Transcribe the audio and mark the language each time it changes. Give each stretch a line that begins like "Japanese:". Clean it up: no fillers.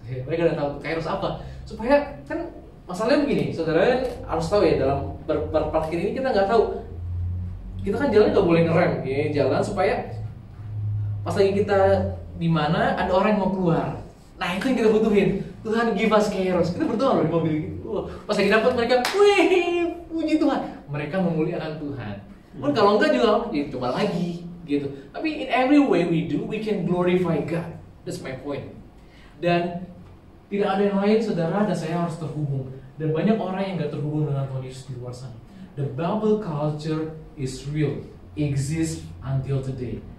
Indonesian: Mereka udah tahu kairos apa. Supaya kan masalahnya begini, saudara harus tahu ya dalam berparkir ini kita nggak tahu. Kita kan jalan nggak boleh ngerem, ya, jalan supaya Pas lagi kita di mana ada orang yang mau keluar. Nah itu yang kita butuhin. Tuhan
English: give us kairos.
Indonesian: Kita berdoa loh di mobil gitu. Pas lagi dapat mereka, wih, puji Tuhan. Mereka memuliakan Tuhan. Pun kalau enggak juga, ya coba lagi gitu.
English: Tapi in every way we do, we can glorify God. That's my point.
Indonesian: Dan tidak ada yang lain, saudara, dan saya harus terhubung. Dan banyak orang yang nggak terhubung dengan Tuhan Yesus di luar sana.
English: The Bible culture is real, exists until today.